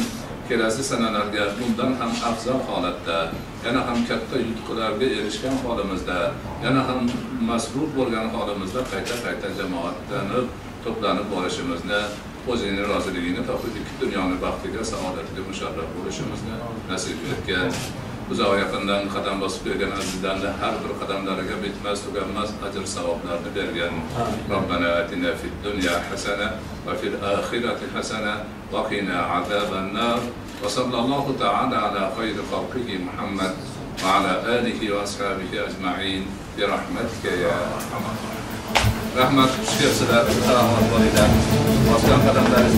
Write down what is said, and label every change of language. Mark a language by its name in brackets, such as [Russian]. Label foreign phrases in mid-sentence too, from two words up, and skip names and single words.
[Uzbek] Kelasi sanalarga bundan ham afzal holatda, yana ham katta yutuqlarga erishgan holimizda, yana ham masrur bo'lgan holimizda qayta jamoatlanib, to'planib borishimizni, o'zingning roziligini topib, ikki dunyoni baxtiga, saodatiga musharraf bo'lishimizni nasib etgan. Uzoq yaqindan qadam bosib kelgan azizlarni har bir qadamlariga bitmas tuganmas ajr savoblarni bergan. [Arabic] ربنا آتنا في الدنيا حسنة وفي الآخرة حسنة وقنا عذاب النار. وصلى الله تعالى على خير خلقه محمد وعلى آله وأصحابه أجمعين برحمتك يا أرحم. [Uzbek] Rahmat sizlar, salomat bo'linglar. Bosgan qadamlar